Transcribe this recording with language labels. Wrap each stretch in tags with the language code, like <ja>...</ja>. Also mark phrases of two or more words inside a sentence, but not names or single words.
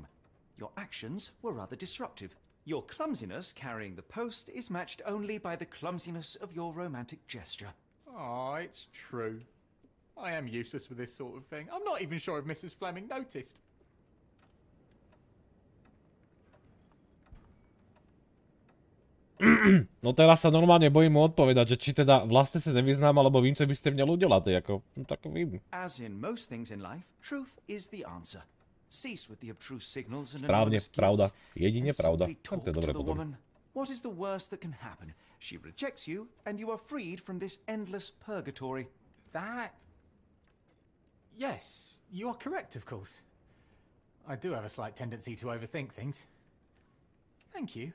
<en>Your actions were rather disruptive. Your clumsiness carrying the post is matched only by the clumsiness of your romantic gesture. Oh, it's true. I am useless with this sort of thing. I'm not even sure if Mrs. Fleming noticed.</en> <sk>No teraz sa normálne bojím mu odpovedať, že či teda vlastne sa nevyznám,</sk> <cs>alebo vím, co by ste měl udělat, jako, no tak vím.</cs> <en>As in most things in life, truth is the answer. Cease with the obtruse signals and</en> <sk>Správne,</sk> <en>anonymous</en> <sk>pravda,</sk> <en>gifts</en> <sk>jedine</sk> <en>and</en> <sk>pravda.</sk> <en>simply</en> <sk>Tak</sk> <en>talk</en> <sk>to je dobre</sk> <en>to the</en> <sk>potom.</sk> <en>woman. What is the worst that can happen? She rejects you and you are freed from this endless purgatory. That... Yes, you are correct, of course. I do have a slight tendency to overthink things. Thank you.</en>